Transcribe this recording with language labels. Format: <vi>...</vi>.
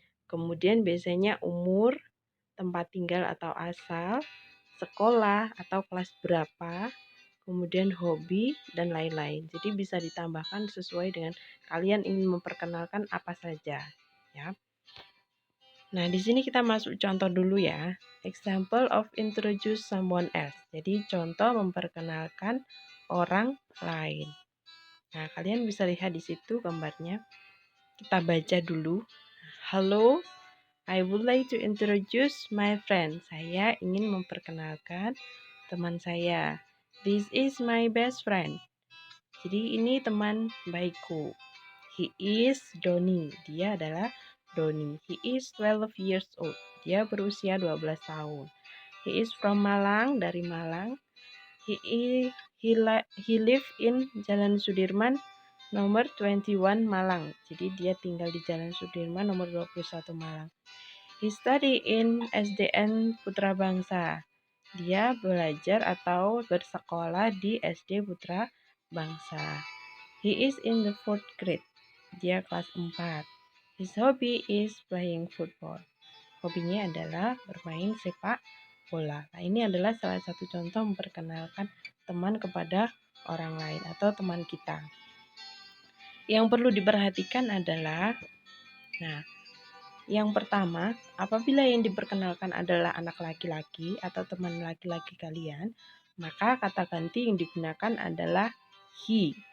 <id>Kemudian biasanya umur, tempat tinggal atau asal, sekolah atau kelas berapa, kemudian hobi, dan lain-lain. Jadi bisa ditambahkan sesuai dengan kalian ingin memperkenalkan apa saja, ya. Nah, di sini kita masuk contoh dulu ya.</id> <en>Example of introduce someone else.</en> <id>Jadi contoh memperkenalkan orang lain. Nah, kalian bisa lihat di situ gambarnya. Kita baca dulu.</id> <en>Hello, I would like to introduce my friend.</en> <id>Saya ingin memperkenalkan teman saya.</id> <en>This is my best friend.</en> <id>Jadi ini teman baikku.</id> <en>He is Doni.</en> <id>Dia adalah Doni.</id> <en>He is 12 years old.</en> <id>Dia berusia 12 tahun.</id> <en>He is from Malang,</en> <id>dari Malang.</id> <en>He live in Jalan Sudirman nomor 21 Malang.</en> <id>Jadi dia tinggal di Jalan Sudirman nomor 21 Malang.</id> <en>He study in SDN Putra Bangsa.</en> <id>Dia belajar atau bersekolah di SD Putra Bangsa.</id> <en>He is in the 4th grade.</en> <id>Dia kelas 4.</id> <en>His hobby is playing football.</en> <id>Hobinya adalah bermain sepak bola. Nah, ini adalah salah satu contoh memperkenalkan teman kepada orang lain atau teman kita. Yang perlu diperhatikan adalah, yang pertama, apabila yang diperkenalkan adalah anak laki-laki atau teman laki-laki kalian, maka kata ganti yang digunakan adalah he.</id>